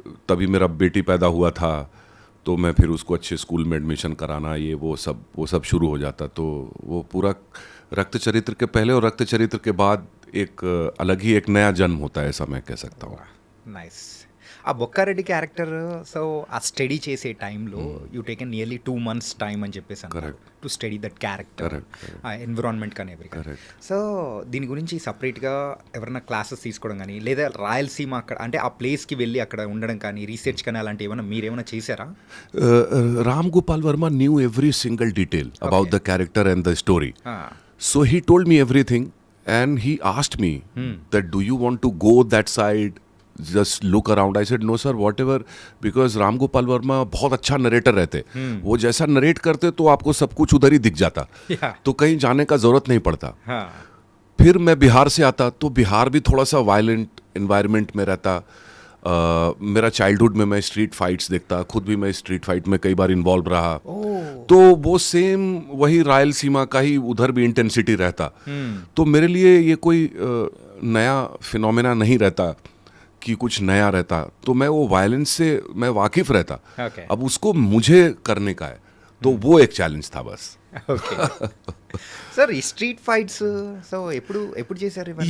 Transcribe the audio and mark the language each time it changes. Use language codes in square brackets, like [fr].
[hi] तभी मेरा बेटी पैदा हुआ था तो मैं फिर उसको अच्छे स्कूल में एडमिशन कराना, ये वो सब शुरू हो जाता. तो वो पूरा रक्त चरित्र के पहले और रक्त चरित्र के बाद एक अलग ही एक नया जन्म होता है, ऐसा मैं कह सकता हूँ. [en] Nice. [te] ఆ బొక్కారెడ్డి క్యారెక్టర్, సో ఆ స్టడీ చేసే టైంలో you taken nearly 2 months time అని చెప్పేసి అన్నారు [en] to study that character, [te] ఆ ఎన్విరాన్మెంట్ కానీ ఎవ్రీ. సో దీని గురించి సపరేట్గా ఎవరైనా క్లాసెస్ తీసుకోవడం కానీ, లేదా రాయలసీమ అక్కడ అంటే ఆ ప్లేస్కి వెళ్ళి అక్కడ ఉండడం కానీ, రీసెర్చ్ కానీ అలాంటి ఏమైనా మీరేమైనా చేశారా? [en] Ram Gopal Verma knew every single detail about the character and the story. So he told me everything and he asked me that do you want to go that side, just look around. I said no sir, whatever, because Ram Gopal Verma [hi] बहुत अच्छा narrator रहते. वो जैसा narrate करते तो आपको सब कुछ उधर ही दिख जाता, तो कहीं जाने का जरूरत नहीं पड़ता. फिर मैं बिहार से आता तो बिहार भी थोड़ा सा वायलेंट एनवायरनमेंट में रहता. मेरा चाइल्डहुड में मैं स्ट्रीट फाइट्स देखता, खुद भी मैं स्ट्रीट फाइट में कई बार इन्वॉल्व रहा। तो वो सेम वही रायलसीमा का ही उधर भी इंटेंसिटी रहता। तो मेरे लिए ये कोई नया फिनोमेना नहीं रहता कि कुछ नया रहता। तो मैं वो वायलेंस से मैं वाकिफ रहता। [en] Okay. [hi] अब उसको मुझे करने का है, तो वो एक चैलेंज था बस। [te] ఓకే సార్ ఈ స్ట్రీట్ ఫైట్స్ సో ఎప్పుడు ఎప్పుడు చేశారు ఇవన్నీ?